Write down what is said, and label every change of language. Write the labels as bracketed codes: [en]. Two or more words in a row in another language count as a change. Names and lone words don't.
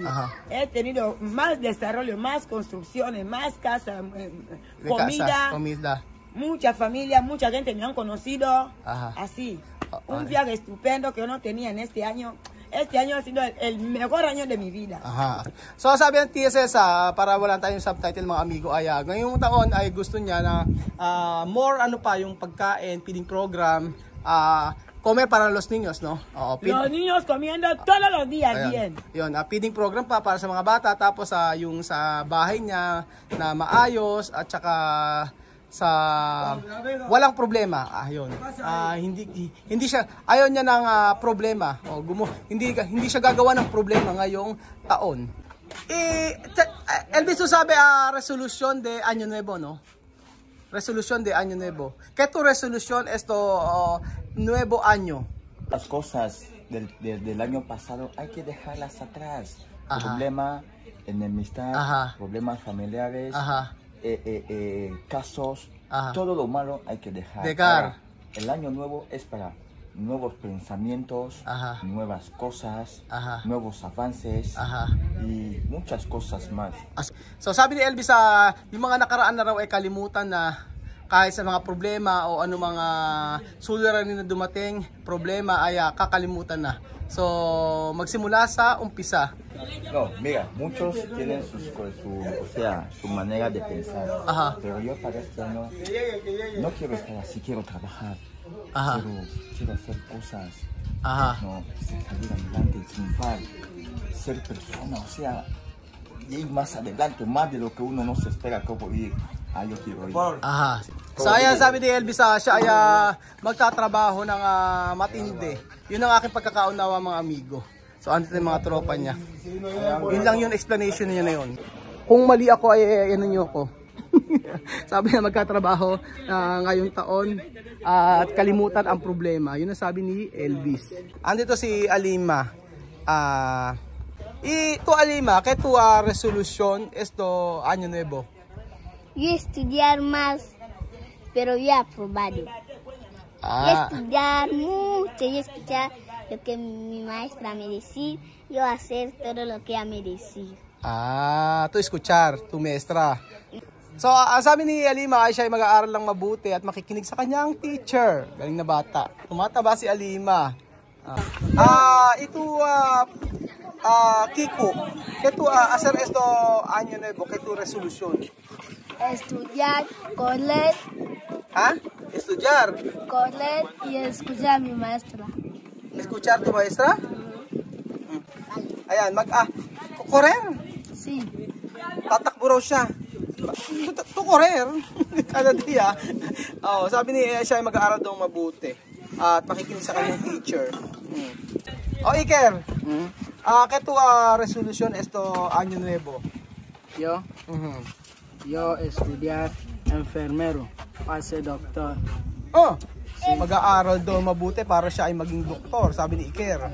[es] Ajá. He tenido más desarrollo, más construcciones, más casa, comida. Mucha familia, mucha gente me han conocido. Ajá. Así. Un viaje estupendo que yo no tenía en este año. Este año ha sido el mejor año de mi vida. [tl] So sabi ng TSS, para wala tayong subtitle mga amigo, ay ngayong taon ay gusto niya na more yung pagkain, [en] feeding program, [es] comer para los niños, no? Los niños comiendo todos los días. [tl] Ayan. [es] Bien. [tl] Yun, [en] feeding program [tl] para sa mga bata, tapos yung sa bahay niya na maayos at saka sa walang problema. Yun. Hindi siya ayaw niya ng problema. Hindi siya gagawa ng problema ngayong taon. [es] Elvis, tú sabe resolución de Año Nuevo, no? Resolución de Año Nuevo. ¿Qué tu resolución esto nuevo año? Las cosas del año pasado hay que dejarlas atrás. Problema, enemistad, problemas familiares, casos, todo lo malo hay que dejar. Ahora, el año nuevo es para nuevos pensamientos, nuevas cosas, nuevos avances y muchas cosas más. [tl] So sabi ni Elvis, yung mga nakaraan na raw ay kalimutan na, kahit sa mga problema o ano mga suliranin na dumating, problema ay kakalimutan na. So magsimula sa umpisa. [es] No, mira, muchos tienen su manera de pensar, pero yo para este año no quiero estar así, quiero trabajar, quiero hacer cosas, no, salir adelante, triunfar, ser persona, o sea, ir más adelante, más de lo que uno no se espera como ir. Yo quiero ir. [tl] So ayan, sabi ni Elvis, siya ay magtatrabaho ng matindi. Yun ang aking pagkakaunawa mga amigo. So andito yung mga tropa niya. Yun lang yung explanation niya na yun. Kung mali ako ay ano nyo ako. Sabi na magkatrabaho ngayong taon at kalimutan ang problema. Yun ang sabi ni Elvis. Andito si Alima. [es] Tu Alima, ¿qué tu resolución esto Año Nuevo? Yo estudiar más, pero ya aprobado. Yo estudiar mucho, yo escuchar lo que mi maestra me decía, yo hacer todo lo que ella me decía. Tu escuchar, tu maestra. [tl] So, sabi ni Alima ay siya ay mag-aaral lang mabuti at makikinig sa kanyang teacher. Galing na bata. Tumataba si Alima. [es] Kiko, ¿qué tu hacer esto año nuevo? ¿Qué tu resolución? Estudiar, correr. Estudiar. Correr y escuchar a mi maestra. ¿Escuchar tu maestra? Ayan, correr? Sí. [tl] Tatakbo raw siya. To correr. Kada dia. Sabi niya siya ay mag-aaral daw mabuti at makikinig sa kanyang teacher. [es] Iker. ¿Qué tu resolución esto año nuevo? Yo, yo estudiar enfermero para ser doctor. [tl] Mag-aaral daw mabuti para siya ay maging doktor, sabi ni Iker.